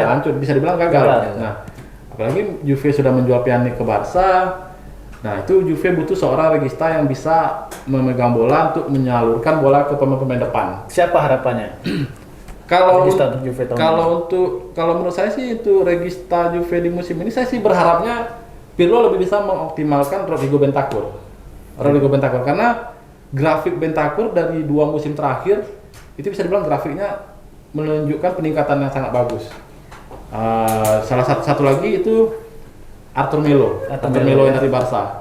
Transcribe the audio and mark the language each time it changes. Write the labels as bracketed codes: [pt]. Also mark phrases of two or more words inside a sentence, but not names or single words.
[id] hancur, bisa dibilang gagal. Nah, apalagi Juve sudah menjual Pjanic ke Barca. Nah, itu Juve butuh seorang regista yang bisa memegang bola untuk menyalurkan bola ke pemain-pemain depan. Siapa harapannya? Kalau Regista untuk Juve tahun kalau menurut saya sih itu regista Juve di musim ini, saya sih berharapnya Pirlo lebih bisa mengoptimalkan Rodrigo Bentancur karena grafik Bentancur dari 2 musim terakhir itu bisa dibilang grafiknya menunjukkan peningkatan yang sangat bagus. Salah satu lagi itu Arthur Melo yang dari Barca.